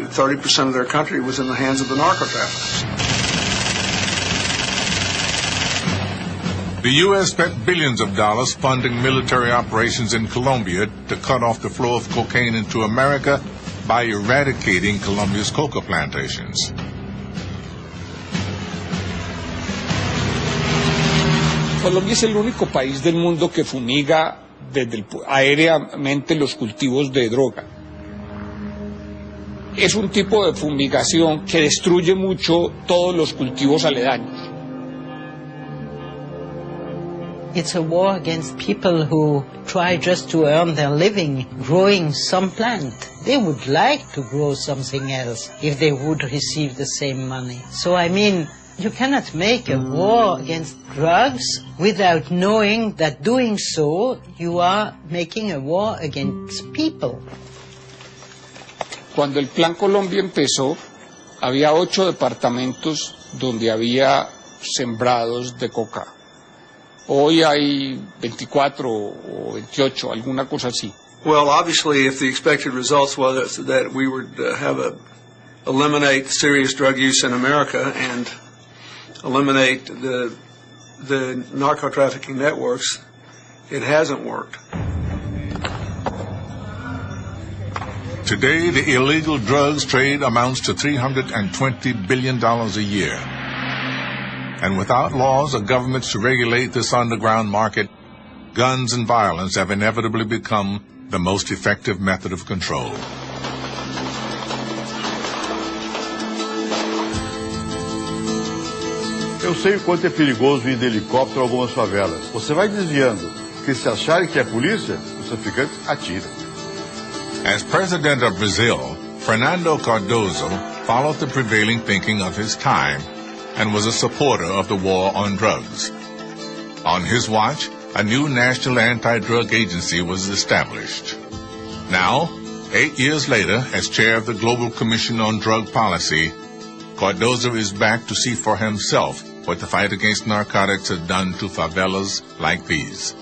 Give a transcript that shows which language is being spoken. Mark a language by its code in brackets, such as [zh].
[en] 30% of their country was in the hands of the narco-traffickers. The U.S. spent billions of dollars funding military operations in Colombia to cut off the flow of cocaine into America by eradicating Colombia's coca plantations. [es] Colombia es el único país del mundo que fumiga aéreamente los cultivos de droga. Es un tipo de fumigación que destruye mucho todos los cultivos aledaños. [en] It's a war against people who try just to earn their living growing some plant. They would like to grow something else if they would receive the same money. So I mean, you cannot make a war against drugs without knowing that doing so, you are making a war against people. [es] Cuando el Plan Colombia empezó, había 8 departamentos donde había sembrados de coca. Hoy hay 24 o 28, alguna cosa así. [en] Well, obviously, if the expected results was that we would eliminate serious drug use in America and eliminate the narco-trafficking networks, it hasn't worked. Today, the illegal drugs trade amounts to $320 billion a year. And without laws or governments to regulate this underground market, guns and violence have inevitably become the most effective method of control. [pt] Eu sei o quanto é perigoso ir de helicóptero a algumas favelas. Você vai desviando, porque se acharem que é polícia, os traficantes atiram. [en] As president of Brazil, Fernando Cardoso followed the prevailing thinking of his time and was a supporter of the war on drugs. On his watch, a new national anti-drug agency was established. Now, 8 years later, as chair of the Global Commission on Drug Policy, Cardoso is back to see for himself what the fight against narcotics has done to favelas like these.